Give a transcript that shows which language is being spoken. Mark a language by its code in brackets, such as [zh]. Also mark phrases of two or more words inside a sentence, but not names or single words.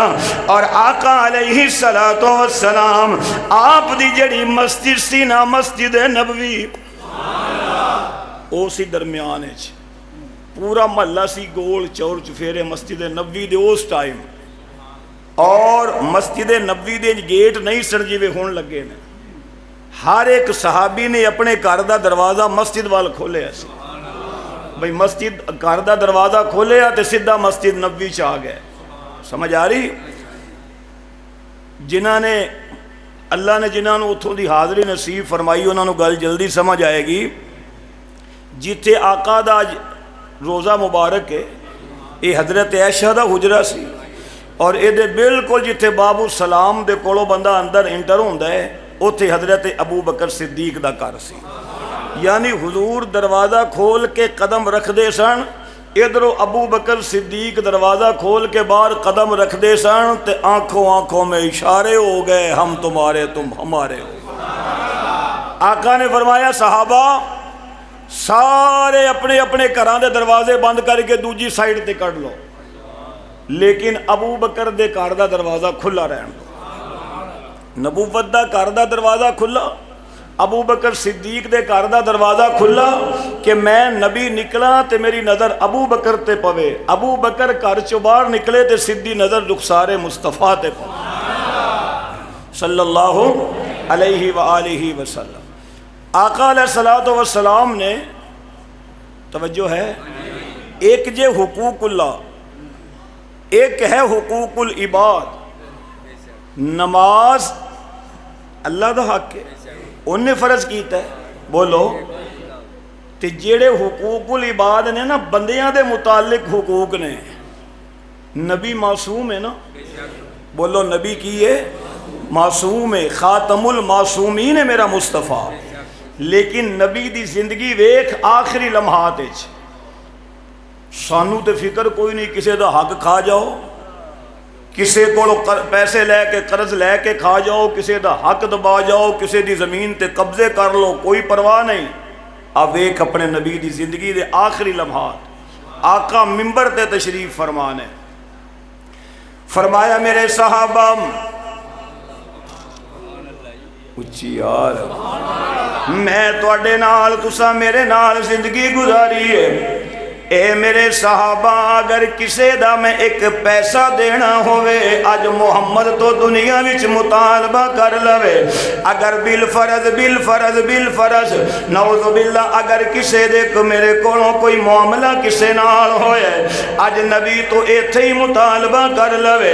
[pa] اور آقا [ar] علیہ السلام [pa] آپ دی جڑی مسجد سی نا، مسجد نبوی، او سی درمیان ہے، پورا محلہ سی گول چور چفیرے مسجد نبوی دے اس ٹائم، اور مسجد نبوی دے گیٹ نہیں سن جیوے ہون لگے نے، ہر ایک صحابی نے اپنے گھر دا دروازہ مسجد وال کھولے ایسے بھئی، مسجد گھر دا دروازہ کھولے تے سیدھا مسجد نبوی چ آ گئے۔ سمجھ آ رہی؟ جنہاں نے اللہ نے جنہاں نو اتھوں دی حاضری نصیب فرمائی انہاں نو گل جلدی سمجھ آئے گی۔ جتھے آقا دا روزہ مبارک ہے، یہ حضرت عائشہ دا حجرہ سی، اور اے دے بالکل جتھے باب السلام دے کولو بندہ اندر انٹر ہوندا ہے، اوتھے حضرت ابو بکر صدیق دا گھر سی۔ یعنی حضور دروازہ کھول کے قدم رکھ دے سن، ادھروں ابو بکر صدیق دروازہ کھول کے باہر قدم رکھ دے سن، تے آنکھوں میں اشارے ہو گئے، [ur] ہم تمہارے تم ہمارے ہو۔ [pa] آقا نے فرمایا صحابہ سارے اپنے اپنے گھراں دے دروازے بند کر کے دوجی سائیڈ تے کر لو، لیکن ابو بکر دے گھر دا دروازہ کھلا رہن دو۔ نبوت دا گھر دا دروازہ کھلا، ابو بکر صدیق دے گھر دا دروازہ کھلا کہ میں نبی نکلا تے میری نظر ابو بکر تے پوے، ابو بکر گھر چوں باہر نکلے تے سیدھی نظر رخسار مصطفیٰ تے پوے [ar] صلی اللہ علیہ وآلہ وسلم۔ [pa] آقا علیہ السلام نے، توجہ ہے، ایک جے حقوق اللہ، ایک ہے حقوق العباد۔ نماز اللہ دا حق ہے، انہیں فرض کیتا ہے، بولو، تے جیڑے حقوق العباد نے نا، بندیاں دے متعلق حقوق نے، نبی معصوم ہے نا، بولو نبی کی ہے، معصوم ہے، خاتم المعصومین ہے میرا مصطفیٰ، لیکن نبی دی زندگی ویکھ آخری لمحات وچ سانو تے فکر کوئی نہیں، کسے دا حق کھا جاؤ، کسے کو پیسے لے کے قرض لے کے کھا جاؤ، کسے دا حق دبا جاؤ، کسے دی زمین تے قبضے کر لو، کوئی پرواہ نہیں۔ اب ایک اپنے نبی دی زندگی دے آخری لمحات، آقا منبر تے تشریف فرمانے، فرمایا میرے صحابہ، اچھی یار، میں تواڈے نال تساں میرے نال زندگی گزاری ہے، اے میرے صحابہ اگر کسے دا میں ایک پیسہ دینا ہوئے، آج محمد تو دنیا وچ مطالبہ کر لوے، اگر بالفرض [ar] نعوذ باللہ [pa] اگر کسے دے میرے کولوں کوئی معاملہ کسے نال ہوئے، آج نبی تو ایتھے ہی مطالبہ کر لوے۔